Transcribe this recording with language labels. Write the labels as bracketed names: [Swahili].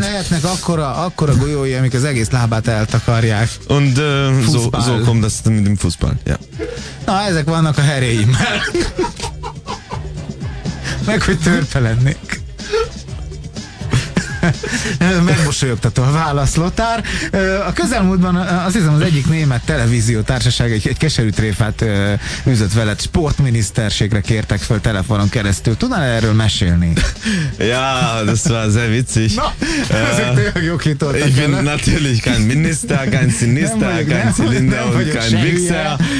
[Hungarian] Lehetnek akkora golyói, amik az egész lábát eltakarják. [German] Und so kommt das mit dem Fußball, ja. [Hungarian] Na, ezek vannak a heréim. Meg hogy törpe lennék. Megmosolyogtató a válasz, Lothar. A közelmúltban azt hiszem az egyik német televízió társaság egy keserű tréfát üzött veled, sportminiszterségre kértek föl telefonon keresztül. Tudnál erről mesélni? [German] Ja, das war sehr witzig. [Hungarian] Ezek tényleg jók hitoltak. [German] Ich bin natürlich kein Minister, kein Sinister, kein Zylinder und kein Wichser.